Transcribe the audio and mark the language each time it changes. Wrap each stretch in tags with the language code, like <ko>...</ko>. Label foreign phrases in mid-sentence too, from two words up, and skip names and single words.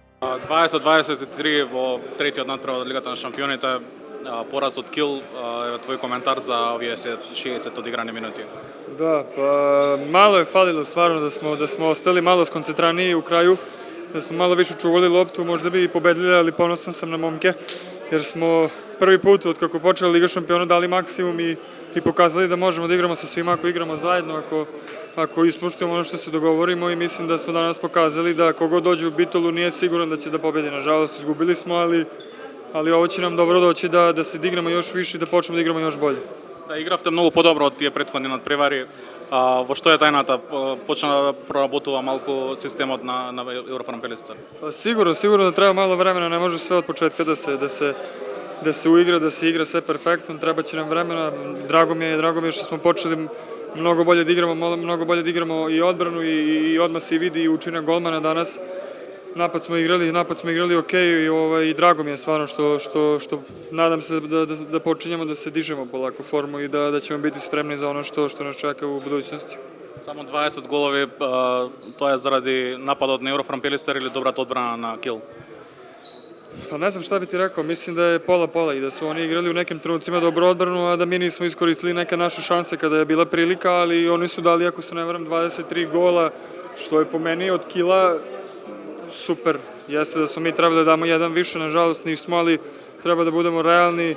<mk>20-23 во третиот надпревар од Лигата на шампионите, пораз од кил, твој коментар за овие 60 одиграни минути.</mk> <sr>Da, pa malo je falilo stvarno da smo ostali malo skoncentraniji u kraju, da smo malo više čuvali loptu, možda bi i pobedili, ali ponosan sam na momke, jer smo prvi put od kako počela Liga šampiona dali maksimum i pokazali da možemo da igramo sa svima ako igramo zajedno, ako ispoštujemo ono što se dogovorimo i mislim da smo danas pokazali da kogod dođe u Bitolu nije siguran da će da pobedi. Nažalost, izgubili smo, ali ovo će nam dobro doći da se dignemo još više i da počnemo da igramo još bolje.</sr> <mk>Да, игравте многу подобро од тие претходни надпревари. Во што е тајната? Почна да проработува малку системот на Еврофарм Пелистар?</mk> <sr>Sigurno da treba malo vremena, ne može sve od početka da se uigra, da se igra sve perfektno, treba će nam vremena. Drago mi je što smo počeli mnogo bolje da igramo i odbranu i odmah se vidi i učinak golmana danas. Napad smo igrali ok i drago mi je stvarno što nadam se da počinjemo da se dižemo polako formu i da ćemo biti spremni za ono što nas čeka u budućnosti.</sr> <mk>Само 20 голови, тоа е заради нападот на Еврофарм Пелистар или добрата одбрана на Кил?</mk> <sr>Pa ne znam šta bi ti rekao, mislim da je pola-pola i da su oni igrali u nekim trenucima dobro odbranu, a da mi nismo iskoristili neke naše šanse kada je bila prilika, ali oni su dali, ako se ne varam, 23 gola, što je po meni od Kila super. Jeste da smo mi trebali da damo jedan više, nažalost nismo, ali treba da budemo realni.</sr>